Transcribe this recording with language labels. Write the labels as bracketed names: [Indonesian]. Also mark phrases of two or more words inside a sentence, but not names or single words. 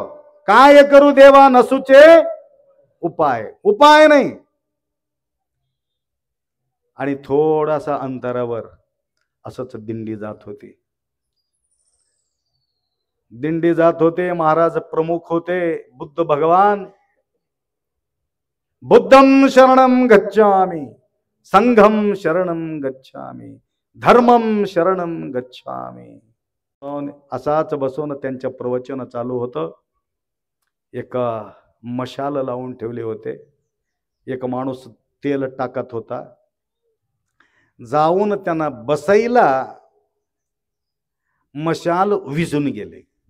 [Marathi] काय करू देवा नसूचे उपाय? उपाय नाही. आणि थोडासा अंतरावर असंच दिंडी जात होती. दिंडी जात होते. महाराज प्रमुख होते, बुद्ध भगवान. [Pali] बुद्धं शरणं गच्छामि, संघं शरणं गच्छामि, धर्मं शरणं गच्छामि. [Marathi] असाच बसून त्यांचं प्रवचन चालू होतं. एक मशाल लावून ठेवले होते. एक माणूस तेल टाकत होता. जाऊन त्यांना बसायला मशाल विझून गेले.